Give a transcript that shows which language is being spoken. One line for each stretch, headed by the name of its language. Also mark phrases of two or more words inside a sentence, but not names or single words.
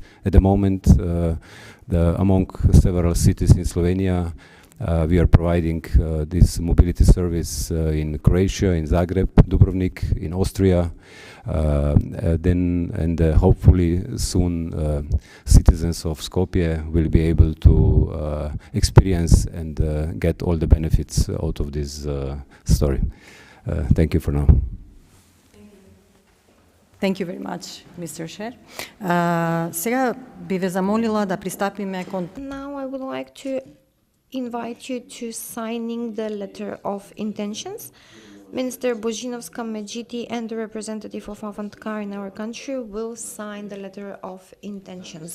English: At the moment, among several cities in Slovenia, we are providing this mobility service in Croatia, in Zagreb, Dubrovnik, in Austria, and hopefully soon citizens of Skopje will be able to experience and get all the benefits out of this story. Thank you for now. Thank you very much, Mr. Chair.
Macedonian: Сега би ве замолила да пристапиме кон...
English: Now I would like to invite you to signing the letter of intentions. Minister Božinovska Medžiti and the representative of Avantgar in our country will sign the letter of intentions.